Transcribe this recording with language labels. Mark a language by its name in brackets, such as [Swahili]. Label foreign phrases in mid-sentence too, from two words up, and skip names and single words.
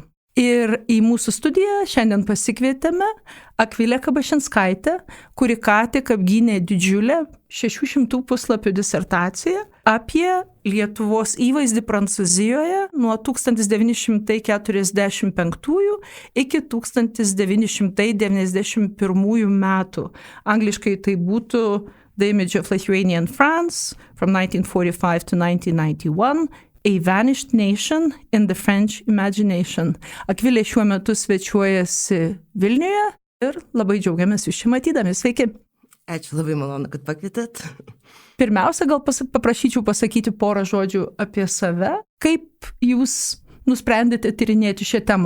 [Lithuanian] Ir į mūsų studiją šiandien pasikvietėme Akvilę Kabašinskaitę, kuri ką tik apgynė didžiulę 600 puslapių disertaciją apie Lietuvos įvaizdį Prancūzijoje nuo 1945 iki 1991 metų. Angliškai tai būtų The Image of Lithuanian France from 1945 to 1991. A Vanished Nation in the French Imagination. Akvilė šiuo metu svečiuojasi Vilniuje ir labai džiaugiamės jūs čia matydami. Sveiki. Ačiū, labai malonu, kad pakvietėt. Pirmiausia, gal paprašyčiau pasakyti porą žodžių apie save. Kaip jūs nusprendėte tyrinėti šią temą?